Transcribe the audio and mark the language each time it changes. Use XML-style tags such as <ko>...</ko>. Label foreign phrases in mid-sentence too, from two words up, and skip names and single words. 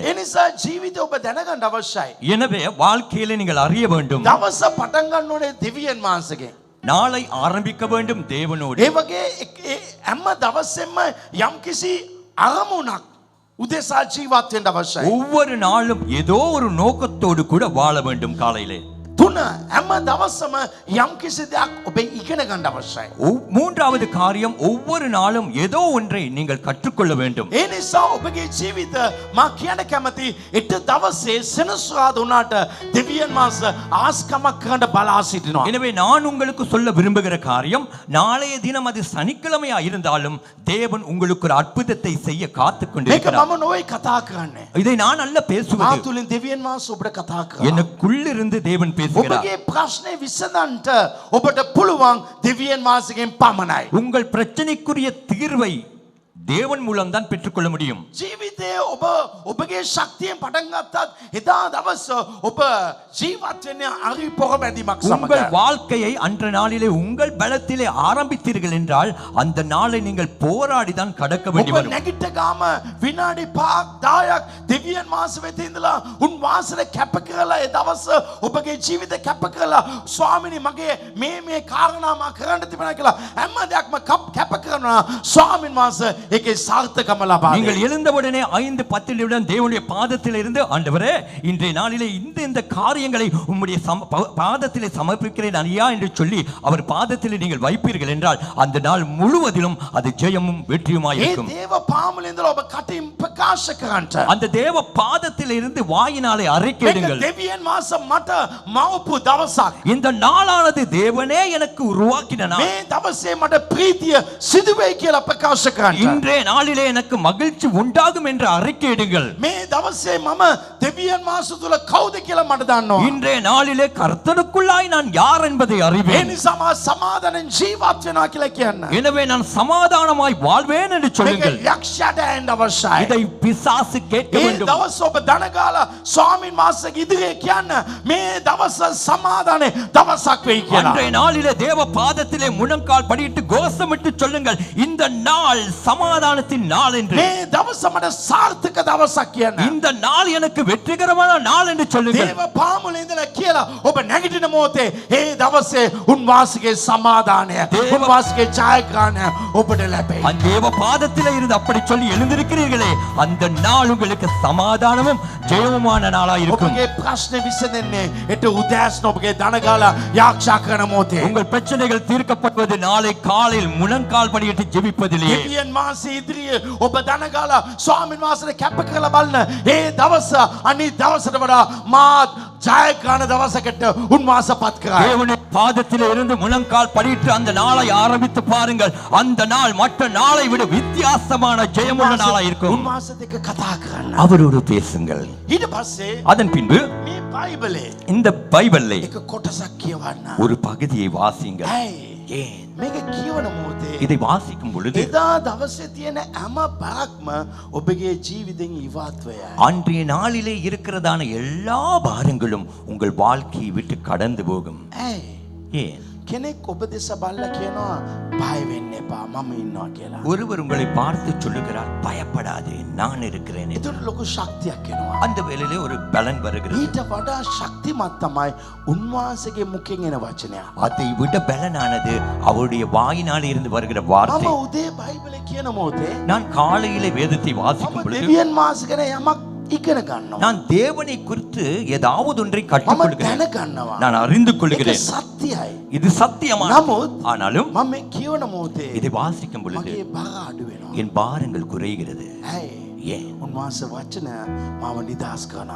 <si>ඒ නිසා ජීවිතය ඔබ දැනගන්න අවශ්‍යයි.</si> <ta>எனவே வாழ்க்கையிலே நீங்கள் அறிய வேண்டும்,</ta> <si>දවස පටන් ගන්න ඕනේ දෙවියන් වහන්සේගෙන්.</si> <ta>நாளை ஆரம்பிக்க வேண்டும் தேவனோடு.</ta> <si>ඒ වගේ හැම දවසෙම යම්කිසි අරමුණක් උදෙසා ජීවත් වෙන්න අවශ්‍යයි.</si> <ta>ஒவ்வொரு நாளும் ஏதோ ஒரு நோக்கத்தோடு கூட வாழ வேண்டும். காலையிலே</ta> <si>තුන හැම දවසම යම් කිසි දෙයක් ඔබ ඉගෙන ගන්න අවශ්‍යයි.</si> <ta>மூன்றாவது காரியம் ஒவ்வொரு நாளும் ஏதோ ஒன்றை நீங்கள் கற்றுக்கொள்ள வேண்டும்.</ta> <si>ඒ නිසා ඔබගේ ජීවිත මා කියන්න කැමති එක දවසේ සෙනසුරාදා උනාට දෙවියන් වහන්සේ ආස්කමක් කරන්න බලා සිටිනවා.</si> <ta>எனவே நான் உங்களுக்கு சொல்ல விரும்புகிற காரியம், நாளைய தினம் அது சனிக்கிழமையா இருந்தாலும் தேவன் உங்களுக்கு ஒரு அற்புதத்தை செய்ய காத்துக்</ta> <si>මේක</si> <ta>கொண்டிருக்கிறார்.</ta> <si>මම නොවේ කතා කරන්නේ.</si> <ta>இதை நான் அல்ல</ta> <si>මා</si> <ta>பேசுவது,</ta> <si>තුලින් දෙවියන් වහන්සේ ඔබට කතා කරනවා.</si> <ta>எனக்குள்ளிருந்து தேவன் பேசுகிறார்.</ta> <si>ඔබගේ ප්‍රශ්නේ විසඳන්නට ඔබට පුළුවන් දෙවියන් වහන්සේගෙන් පමණයි.</si> <ta>உங்கள் பிரச்சனைக்குரிய தீர்வை தேவன் மூலம் தான் பெற்றுக்கொள்ள முடியும்.</ta> <si>ජීවිතයේ ඔබ ඔබගේ ශක්තියෙන් පටන් ගත්තත් එදා දවස ඔබ ජීවත් වෙන්නේ අරි පොරබැඳීමක් සමග.</si> <ta>உங்கள் வாழ்க்கையை அன்ற நாளிலே உங்கள் பலத்திலே ஆரம்பித்தீர்கள் என்றால் அந்த நாளை நீங்கள் போராடி தான் கடக்க வேண்டி</ta> <si>ඔබ</si> <ta>வரும்.</ta> <si>නැගිට ගාම විනාඩි 5ක් 10ක් දෙවියන් වහන්සේ වෙත ඉඳලා උන් වහන්සේට කැප කරලා ඒ දවස ඔබගේ ජීවිත කැප කරලා ස්වාමිනී මගේ මේ කාරණා මා කරන්න තිබුණා කියලා හැම දෙයක්ම කැප කරනවා. ස්වාමින් වහන්සේ ඒකේ සාර්ථකම ලබා</si> <ta>நீங்கள்</ta> <si>දෙයි.</si> <ta>எழுந்தவுடனே 5-10 நிமிடம் தேவனுடைய பாதத்தில் இருந்து, ஆண்டவரே இன்றைய நாளிலே இந்த காரியங்களை உம்முடைய பாதத்திலே சமர்ப்பிக்கிறேன் ஐயா என்று சொல்லி அவர் பாதத்திலே நீங்கள் வைப்பீர்கள் என்றால் அந்த நாள் முழுவதிலும் அது ஜெயமும் வெற்றியுமாய்</ta> <si>ඒ</si> <ta>இருக்கும்.</ta> <si>දේව පාමුලේ ඉඳලා ඔබ කටින් ප්‍රකාශ කරන්නට</si> <ta>அந்த தேவ பாதத்தில் இருந்து வாயினாலே</ta> <si>මේක</si> <ta>அறிக்கையிடுங்கள்,</ta> <si>දෙවියන් වහන්සේ මට මවපු දවසක්.</si> <ta>இந்த நாளானது தேவனே எனக்கு உருவாக்கின நாள்.</ta> <si>මේ දවසේ මට ප්‍රීතිය සිදු වෙයි කියලා ප්‍රකාශ කරන්නට.</si> <ta>இன்றைய நாளிலே எனக்கு மகிழ்ச்சி உண்டாகும் என்று அறிக்கையிடுங்கள்.</ta> <si>මේ දවසේ මම දෙවියන් වහන්සේ තුල කවුද කියලා මට දන්නවා.</si> <ta>இன்றைய நாளிலே கர்த்தருக்குள்ளாய் நான் யார் என்பதை</ta> <si>ඒ</si> <ta>அறிவேன்.</ta> <si>නිසා මම සමාදානෙන් ජීවත් වෙනවා කියලා කියන්න.</si> <ta>எனவே நான் சமாதானமாய் வாழ்வேன் என்று</ta> <si>මේක</si> <ta>சொல்லுங்கள்.</ta> <si>යක්ෂයාට ඇහෙන්න අවශ්‍යයි.</si> <ta>இதை பிசாசு கேட்க</ta> <si>ඒ</si> <ta>வேண்டும்.</ta> <si>දවස් ඔබ දනගාලා ස්වාමින් වහන්සේගේ ඉදිරියේ කියන්න මේ දවස සමාදානේ දවසක් වෙයි කියලා.</si> <ta>அன்றைய நாளிலே தேவ பாதத்திலே முழங்கால் படியிட்டு கோஷமிட்டு சொல்லுங்கள், இந்த நாள் சமாதானத்தின் நாள் என்று.</ta> <si>මේ දවස මට සාර්ථක දවසක් කියන්න.</si> <ta>இந்த நாள் எனக்கு வெற்றிகரமான நாள் என்று சொல்லுங்கள்.</ta> <si>දේව පාමුලේ ඉඳලා කියලා ඔබ නැගිටින මොහොතේ ඒ දවසේ උන්වහන්සේගේ සමාදානය උන්වහන්සේගේ ජයග්‍රහණය ඔබට ලැබෙයි.</si> <ta>அந்த தேவ பாதத்திலே இருந்து அப்படி சொல்லி எழுந்திருக்கிறீர்களே, அந்த நாள் உங்களுக்கு சமாதானமும் ஜெயமுமான நாளாய் இருக்கும்.</ta> <si>ඔබගේ ප්‍රශ්නේ විසඳෙන්නේ ඒට උදෑසන ඔබගේ දනගාලා යාක්ෂා කරන මොහොතේ.</si> <ta>உங்கள் பிரச்சனைகள் தீர்க்கப்படுவது நாளை காலையில் முழங்கால் படியிட்டு ஜெபிப்பதிலே.</ta> <si>දෙවියන් වහන්සේ ඉදිරියේ ඔබ දනගාලා ස්වාමින් වහන්සේට කැප කරලා බලන ඒ දවස අනිත් දවසට වඩා මාත් ජයග්‍රහණ දවසකට උන්වහන්සේ පත් කරයි.</si> <ta>தேவனுடைய பாதத்திலே இருந்து முழங்கால் படியிட்டு அந்த நாளை ஆரம்பித்து பாருங்கள். அந்த நாள் மற்ற நாளை விட வித்தியாசமான ஜெயமுள்ள நாளாய் இருக்கும்.</ta> <si>උන්වහන්සේත් එක්ක කතා කරන්න.</si> <ta>அவரோடு பேசுங்கள்.</ta> <si>ඊට පස්සේ</si> <ta>அதன் பின்பு</ta> <si>මේ බයිබලේ</si> <ta>இந்த பைபிளை</ta> <si>එක කොටසක් කියවන්න.</si> <ta>ஒரு பகுதியை வாசிங்கள்.</ta> <si>ඇයි?</si> <ta>ஏன்?</ta> <si>මේක කියවන මොහොතේ</si> <ta>இதை வாசிக்கும் பொழுது</ta> <si>එදා දවසේ තියෙන හැම බරක්ම ඔබගේ ජීවිතෙන් ඉවත් වෙයි.</si> <ta>அன்றைய நாளிலே இருக்கிறதான எல்லா பாரங்களும் உங்கள் வாழ்க்கையை விட்டு கடந்து போகும்.</ta> <si>ඇයි?</si> <ta>ஏன்?</ta> <si>කෙනෙක් ඔබ දෙස බලලා කියනවා බය වෙන්න එපා මම ඉන්නවා කියලා.</si> <ta>ஒருவர் உங்களை பார்த்து சொல்லுகிறார், பயப்படாதே நான் இருக்கிறேன் என்று.</ta> <si>ඒතර ලොකු ශක්තියක් එනවා.</si> <ta>அந்த வேளையிலே ஒரு பலன் வருகிறது.</ta> <si>ඊට වඩා ශක්තිමත් තමයි උන්වහන්සේගේ මුඛෙන් එන වචනය.</si> <ta>அதை விட பலனானது அவருடைய வாயினாலே இருந்து வருகிற</ta> <si>මම</si> <ta>வார்த்தை.</ta> <si>උදේ බයිබලේ කියන මොහොතේ</si> <ta>நான் காலையிலே வேதத்தை</ta> <si>මම</si> <ta>வாசிக்கும் பொழுது</ta> <si>දෙවියන් වහන්සේ ගැන යමක් ඉගෙන ගන්නවා.</si> <ta>நான் தேவனை குறித்து ஏதாவது ஒன்றை</ta> <si>මම</si> <ta>கற்றுக்கொள்கிறேன்,</ta> <si>දැනගන්නවා.</si> <ta>நான் அறிந்து</ta> <si>ඒක</si> <ta>கொள்கிறேன்.</ta> <si>සත්‍යයි.</si> <ta>இது சத்தியமான.</ta> <si>නමුත්</si> <ta>ஆனாலும்</ta> <si>මම මේ කියවන මොහොතේ</si> <ta>இதை வாசிக்கும் பொழுது</ta> <si>මගේ බර අඩු වෙනවා.</si> <ta>என் பாரங்கள் குறைகிறது.</ta> <si>ඇයි?</si> <ta>ஏன்?</ta> <si>උන්වහන්සේ වචන මාව නිදහස් කරනවා.</si>